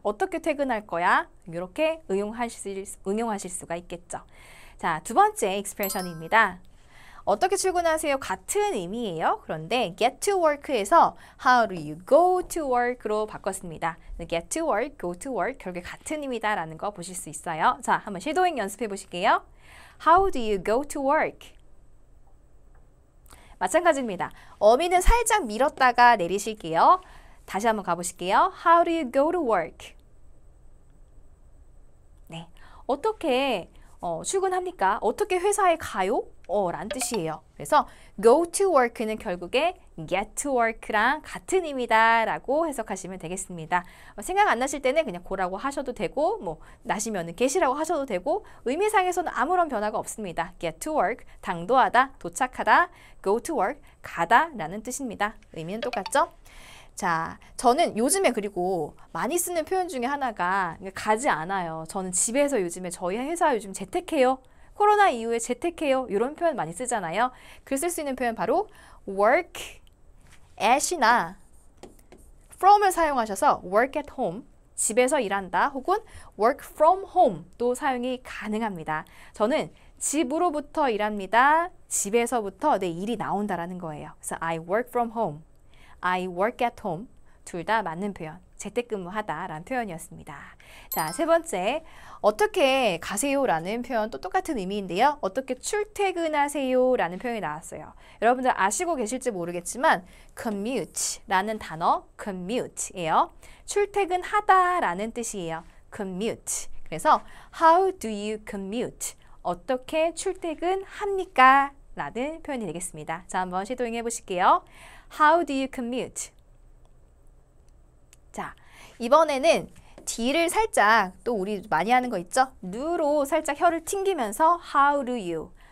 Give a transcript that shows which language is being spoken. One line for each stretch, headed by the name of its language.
Korean: 어떻게 퇴근할 거야? 이렇게 응용하실 수가 있겠죠. 자, 두 번째 expression입니다. 어떻게 출근하세요? 같은 의미예요. 그런데 get to work에서 how do you go to work로 바꿨습니다. get to work, go to work 결국에 같은 의미다 라는 거 보실 수 있어요. 자, 한번 쉐도잉 연습해 보실게요.
English: How do you go to work?
Korean: 마찬가지입니다. 어미는 살짝 밀었다가 내리실게요. 다시 한번 가보실게요.
English: How do you go to work?
Korean: 네, 어떻게 출근합니까? 어떻게 회사에 가요? 라는 뜻이에요. 그래서 go to work는 결국에 get to work랑 같은 의미다 라고 해석하시면 되겠습니다. 생각 안 나실 때는 그냥 go라고 하셔도 되고 뭐 나시면은 get이라고 하셔도 되고 의미상에서는 아무런 변화가 없습니다. get to work, 당도하다, 도착하다, go to work, 가다 라는 뜻입니다. 의미는 똑같죠? 자, 저는 요즘에 그리고 많이 쓰는 표현 중에 하나가 가지 않아요. 저는 집에서 요즘에 저희 회사 요즘 재택해요. 코로나 이후에 재택해요. 이런 표현 많이 쓰잖아요. 그 쓸 수 있는 표현 바로 work at이나 from을 사용하셔서 work at home, 집에서 일한다 혹은 work from home도 사용이 가능합니다. 저는 집으로부터 일합니다. 집에서부터 내 일이 나온다라는 거예요. 그래서
English: I work from home, I work at home
Korean: 둘 다 맞는 표현. 재택근무하다라는 표현이었습니다. 자, 세 번째. 어떻게 가세요라는 표현 또 똑같은 의미인데요. 어떻게 출퇴근하세요라는 표현이 나왔어요. 여러분들 아시고 계실지 모르겠지만 commute라는 단어 commute예요. 출퇴근하다라는 뜻이에요.
English: commute. 그래서 how do you commute?
Korean: 어떻게 출퇴근합니까? 라는 표현이 되겠습니다. 자, 한번 시도해 보실게요.
English: How do you commute?
Korean: 자, 이번에는 D를 살짝 또 우리 많이 하는 거 있죠? 누로 살짝 혀를 튕기면서
English: How do you?